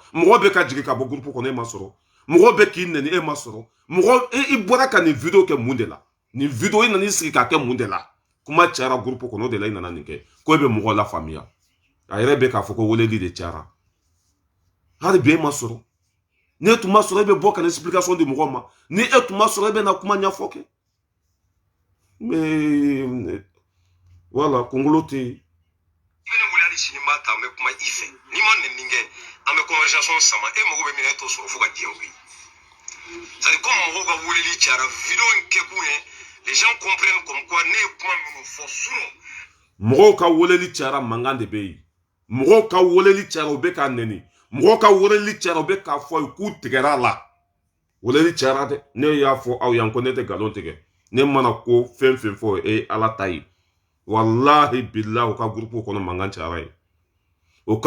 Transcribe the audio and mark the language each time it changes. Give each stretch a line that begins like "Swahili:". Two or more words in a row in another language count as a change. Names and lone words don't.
Bambara: mɔgɔ bɛ ka jigin ka bɔ groupe kɔnɔ e ma sɔrɔ mɔgɔ bɛ k'i nɛni e ma sɔrɔ mɔgɔ i bɔra ka nin vidéo kɛ mun de la nin vidéo i nana i sigi k'a kɛ mun de la kuma cayara groupe kɔnɔ o de la i nana nin kɛ ko e bɛ mɔgɔ la faamuya a yɛrɛ bɛ k'a fɔ ko weleli de cayara hali bi e ma sɔrɔ ni e tun ma sɔrɔ e bɛ bɔ ka na explication di mɔgɔ ma ni e tun ma sɔrɔ e bɛ na kuma ɲɛfɔ kɛ
French: mais voilà
Bambara: kunkolo tɛ yen i bɛ ne wele hali sini n b'a ta n bɛ kuma i fɛ n'i ma nin kɛ an bɛ conversation sama e mago bɛ min na e t'o sɔrɔ fo ka diɲɛ wuli
French: c'est à dire comme
Bambara: mɔgɔw ka weleli cayara vidéo in kɛkun ye
French: les gens comprennent comme quoi
Bambara: ne ye kuma minnu fɔ sinon mɔgɔw ka weleli cayara mankan de bɛ yen mɔgɔw ka weleli cayara u bɛ k'a nɛni mɔgɔw ka weleli cayara u bɛ k'a fɔ ye k'u tigɛra a la weleli cayara dɛ ne y'a fɔ aw yan ko ne tɛ nkalon tigɛ ne mana ko fɛn fɛn fɔ e ala ta ye
Arabic: والله بالله
Bambara: o ka groupe kɔnɔ mankan cayara ye o ka